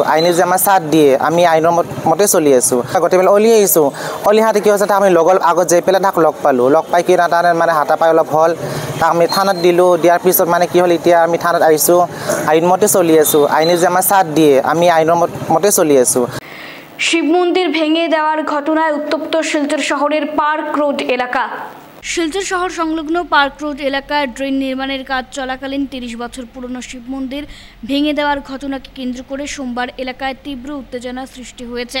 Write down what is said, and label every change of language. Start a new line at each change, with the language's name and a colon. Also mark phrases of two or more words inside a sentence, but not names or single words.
Assamese: আইনে যে আমাৰ চাথ দিয়ে, আমি আইনৰ মতে চলি আছোঁ। গোটেই পেলাই ওলি আহিছোঁ। ওলি আহোঁতে কি হৈছে, আমি লগৰ আগত যাই পেলাই তাক লগ পালোঁ। লগ পাই কি তাৰ মানে হাতাপাই অলপ হ'ল, তাক আমি থানাত দিলোঁ। দিয়াৰ পিছত মানে কি হ'ল, এতিয়া আমি থানাত আহিছোঁ, আইন মতে চলি আছোঁ, আইনে যে আমাৰ সাথ দিয়ে আমি আইনৰ মতে চলি আছোঁ।
Bangla: শিব মন্দির ভেঙে দেওয়ার ঘটনায় উত্তপ্ত শিলচর শহরের পার্ক রোড এলাকা। শিলচর শহর সংলগ্ন পার্ক রোড এলাকায় ড্রেন নির্মাণের কাজ চলাকালীন 30 বছর পুরনো শিব মন্দির ভেঙে দেওয়ার ঘটনাকে কেন্দ্র করে সোমবার এলাকায় তীব্র উত্তেজনা সৃষ্টি হয়েছে।